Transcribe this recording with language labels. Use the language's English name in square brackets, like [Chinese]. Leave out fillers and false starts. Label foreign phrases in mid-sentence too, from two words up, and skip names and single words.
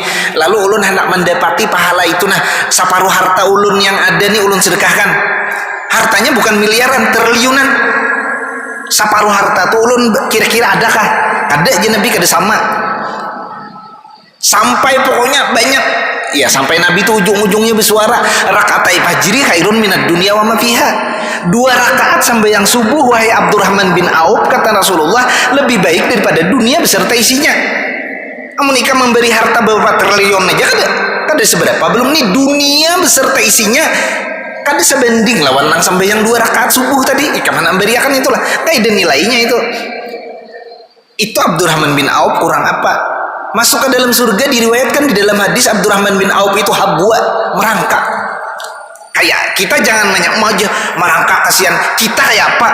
[Banjar] Lalu ulun hendak mendapati pahala itu, nah separuh harta ulun yang ada nih ulun sedekahkan. Hartanya bukan miliaran, triliunan. Separuh harta tuh ulun kira-kira adakah? Ada aja Nabi kada sama. Sampai pokoknya banyak. Ya sampai Nabi itu ujung-ujungnya bersuara [Arabic] rakaatai fajri khairun minad dunya wa ma fiha. [Indonesian] 2 rakaat sembahyang subuh wahai Abdurrahman bin Auf, kata Rasulullah, lebih baik daripada dunia beserta isinya. [Banjar] Amun ika memberi harta beberapa triliun aja kada seberapa, belum nih dunia beserta isinya kada sebanding lawan nang sembahyang 2 rakaat subuh tadi. Ika mana memberiakan itulah. Kaida nilainya itu. Itu Abdurrahman bin Auf kurang apa? Masuk ke dalam surga diriwayatkan di dalam hadis Abdurrahman bin Auf itu habwa, merangkak. Kayak kita jangan aja merangkak, kasihan. Kita kayak apa?